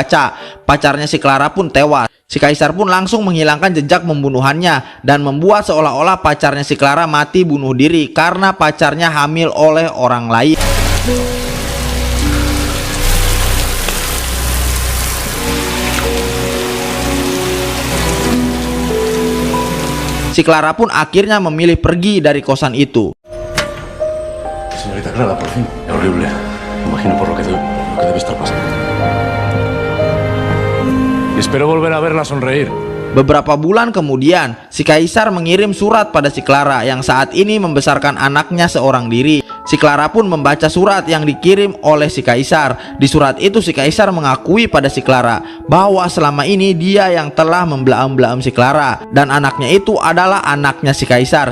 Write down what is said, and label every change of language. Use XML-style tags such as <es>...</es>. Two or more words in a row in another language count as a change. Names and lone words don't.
<id>Pacarnya si Clara pun tewas. Si Kaisar pun langsung menghilangkan jejak pembunuhannya dan membuat seolah-olah pacarnya si Clara mati bunuh diri karena pacarnya hamil oleh orang lain. Si Clara pun akhirnya memilih pergi dari kosan itu.</id> <es>Señorita Clara, por fin. Es horrible. Imagino por lo que debe estar pasando. Y espero volver a verla sonreír.</es> <id>Beberapa bulan kemudian, si Kaisar mengirim surat pada si Clara yang saat ini membesarkan anaknya seorang diri. Si Clara pun membaca surat yang dikirim oleh si Kaisar. Di surat itu si Kaisar mengakui pada si Clara bahwa selama ini dia yang telah membelaam-belaam si Clara dan anaknya itu adalah anaknya si Kaisar.</id>